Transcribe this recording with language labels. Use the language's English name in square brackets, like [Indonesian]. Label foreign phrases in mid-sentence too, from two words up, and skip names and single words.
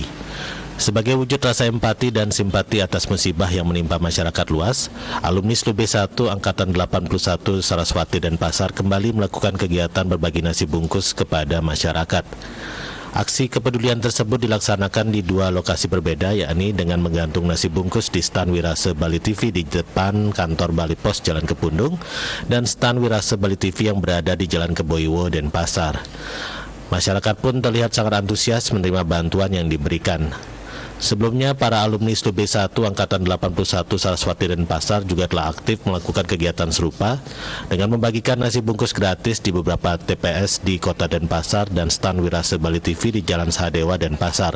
[Indonesian] Sebagai wujud rasa empati dan simpati atas musibah yang menimpa masyarakat luas, alumni SLU B1 Angkatan 81 Saraswati Denpasar kembali melakukan kegiatan berbagi nasi bungkus kepada masyarakat. Aksi kepedulian tersebut dilaksanakan di dua lokasi berbeda, yakni dengan menggantung nasi bungkus di stan Wirase Bali TV di depan kantor Bali Pos Jalan Kepundung dan stan Wirase Bali TV yang berada di Jalan Keboiwo, Denpasar. Masyarakat pun terlihat sangat antusias menerima bantuan yang diberikan. Sebelumnya, para alumni SLU B1 Angkatan 81 Saraswati Denpasar juga telah aktif melakukan kegiatan serupa dengan membagikan nasi bungkus gratis di beberapa TPS di Kota Denpasar dan stan Wirase Bali TV di Jalan Sahadewa, Denpasar.